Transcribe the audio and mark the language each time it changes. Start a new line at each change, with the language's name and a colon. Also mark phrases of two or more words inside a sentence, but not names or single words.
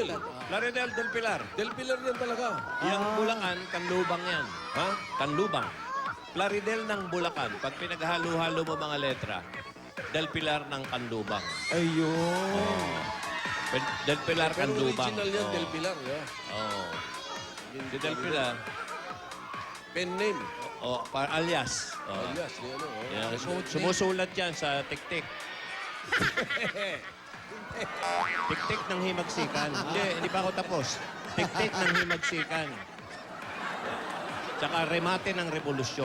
Filipino: Plaridel del Pilar. Del Pilar yan talaga. Yang Bulacan, Kanlubang yan. Ha? Kanlubang. Plaridel ng Bulacan. Pag pinaghalo-halo mo mga letra, Del Pilar ng Kanlubang. Ayun. Del Pilar, Pero Kanlubang. original yan, Oo. Del Pilar. Yeah. Oo. Si Del Pilar,
English: Pen name.
Filipino: alias. Oo. Alias, di ano. Oh. Yan. Sumusulat yan sa tik-tik. Tik-tik ng himagsikan. Hindi pa ako tapos. Tik-tik ng himagsikan. Tsaka remate ng revolusyon.